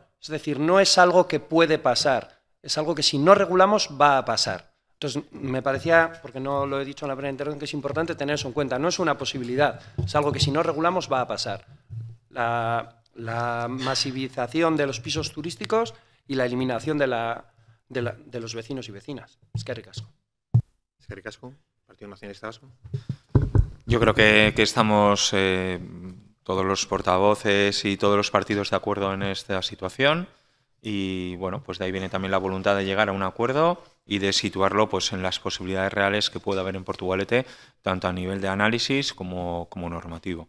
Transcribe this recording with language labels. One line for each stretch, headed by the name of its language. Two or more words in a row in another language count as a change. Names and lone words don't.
Spanish: Es decir, no es algo que puede pasar, es algo que si no regulamos va a pasar. Entonces, me parecía, porque no lo he dicho en la primera intervención, que es importante tener eso en cuenta. No es una posibilidad, es algo que si no regulamos va a pasar. La masivización de los pisos turísticos y la eliminación de los vecinos y vecinas.
Basque: Eskerrik asko. Eskerrik asko, Partido Nacionalista Vasco.
Spanish: Yo creo que estamos todos los portavoces y todos los partidos de acuerdo en esta situación. y bueno, pues de ahí viene también la voluntad de llegar a un acuerdo y de situarlo pues en las posibilidades reales que pueda haber en Portugalete, tanto a nivel de análisis como normativo.